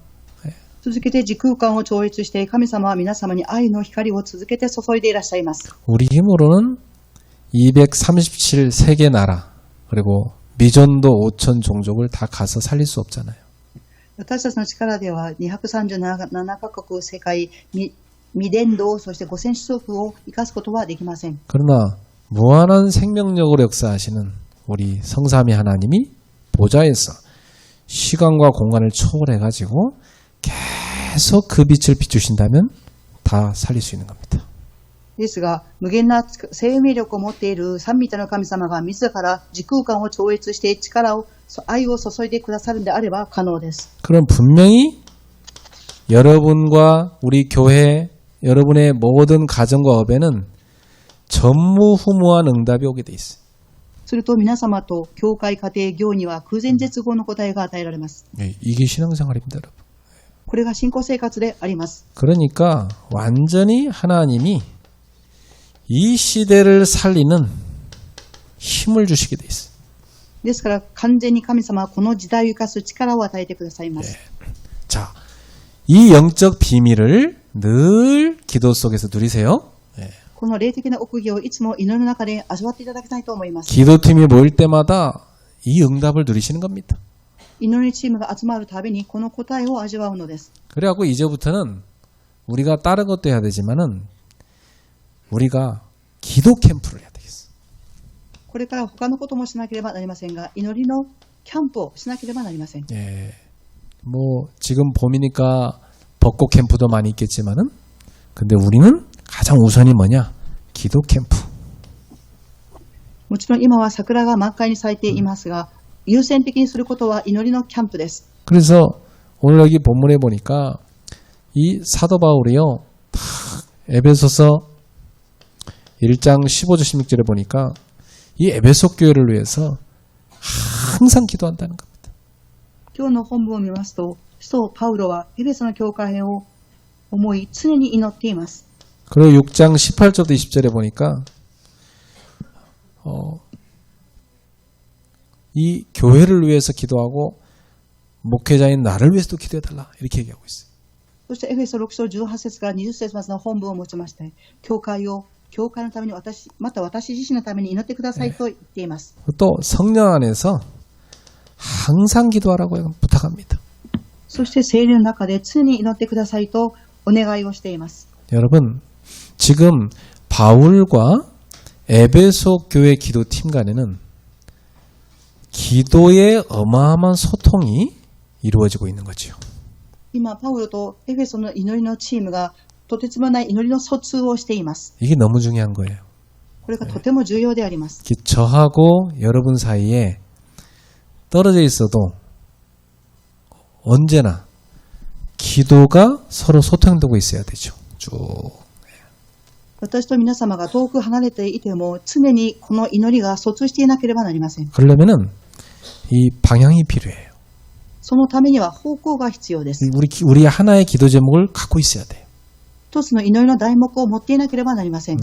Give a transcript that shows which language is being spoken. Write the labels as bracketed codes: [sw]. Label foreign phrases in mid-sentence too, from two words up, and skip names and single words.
[ja] 続けて時空間を超越して神様は皆様に愛の光を続けて注いでいらっしゃいます。 [ko] 우리 힘으로는 237 세계 나라 그리고 미전도 5천 종족을 다 가서 살릴 수 없잖아요. [ja] 私たちの力では237カ国世界未伝道そして5000種族を生かすことはできません。 [ko] 그러나 무한한 생명력으로 역사하시는 우리 성삼위 하나님이 보좌에서 시간과 공간을 초월해가지고 계속 그 빛을 비추신다면 다 살릴 수 있는 겁니다. [ja] ですが、無限な生命力を持っている三位一体の神様が自ら時空間を超越して愛を注いでくださるのであれば可能です。 [ko] 그럼 분명히 여러분과 우리 교회, 여러분의 모든 가정과 업에는 전무후무한 응답이 오게 돼 있어요. [ja] すると皆様と教会家庭業には空前絶後の答えが与えられます。 [ko] 이게 신앙생활입니다, 여러분. [ja] これが信仰生活であります。 [ko] 그러니까 완전히 하나님이 이 시대를 살리는 힘을 주시게 돼 있어요. [ja] ですから完全に神様はこの時代を生かす力を与えてくださいます。 [ko] 자, 이 영적 비밀을 늘 기도 속에서 누리세요. [ja] この霊的な奥義をいつも祈りの中で味わっていただきたいと思います。 [ko] 기도팀이 모일 때마다 이 응답을 누리시는 겁니다. [ja] 祈りチームが集まるたびにこの答えを味わうのです。 [ko] 그래갖고 이제부터는 우리가 다른 것도 해야 되지만은 우리가 기도 캠프를 해야 되겠어. [ja] これから他のこともしなければなりませんが、祈りのキャンプをしなければなりません。 [ko] 예, 뭐 지금 봄이니까 벚꽃 캠프도 많이 있겠지만은, 근데 우리는 가장 우선이 뭐냐? 기도 캠프. [ja] もちろん今は桜が満開に咲いていますが、優先的にすることは祈りのキャンプです。 [ko] 그래서 오늘 여기 본문에 보니까 이 사도 바울이요, 에베소서 1장 15절 16절에 보니까 이 에베소 교회를 위해서 항상 기도한다는 겁니다. [ja] 今日の本文を見ますと、使徒パウロはエベソの教会を思い常に祈っています。 [ko] 그리고 6장 18절부터 20절에 보니까 이 교회를 위해서 기도하고 목회자인 나를 위해서도 기도해달라 이렇게 얘기하고 있어요. [ja] そしてエフェソ6章18節から20節までの本文を持ちまして、教会のためにまた私自身のために祈ってくださいと言っています。 [ko] 또 성령 안에서 항상 기도하라고 부탁합니다. [ja] そして聖霊の中で常に祈ってくださいとお願いをしています。 [ko] 여러분, 지금 바울과 에베소 교회 기도팀 간에는 기도의 어마어마한 소통이 이루어지고 있는 거죠. [ja] 今パウロとエフェソの祈りのチームがとてつもない祈りの疎通をしています。 [ko] 이게 너무 중요한 거예요. [ja] これがとても重要であります。 [ko] 저하고 여러분 사이에 떨어져 있어도 언제나 기도가 서로 소통되고 있어야 되죠. 쭉. [ja] 私と皆様が遠く離れていても常にこの祈りが疎通していなければなりません。 [ko] 그러려면은 이 방향이 필요해요. [ja] そのためには方向が必要です。 [ko] 우리 하나의 기도 제목을 갖고 있어야 돼요. [ja] 一つの祈りの題目を持っていなければなりません。